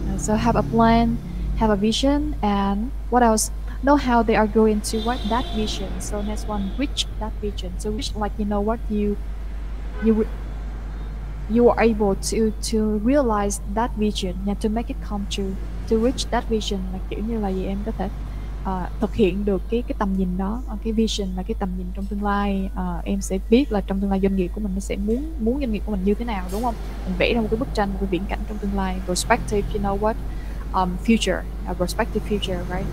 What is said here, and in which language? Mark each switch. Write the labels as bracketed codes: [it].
[en] So have a plan, have a vision, and what else? Know how they are going to what that vision. So next one, reach that vision. So reach, like, you know what, you are able to realize that vision, yeah, to make it come true. To reach that vision [vi] là kiểu như là gì, em có thể thực hiện được cái tầm nhìn đó. Cái vision là cái tầm nhìn trong tương lai. Em sẽ biết là trong tương lai doanh nghiệp của mình nó sẽ muốn doanh nghiệp của mình như thế nào, đúng không? Mình vẽ ra một cái bức tranh, một cái viễn cảnh trong tương lai. [en] Perspective, you know what, future, perspective future, right?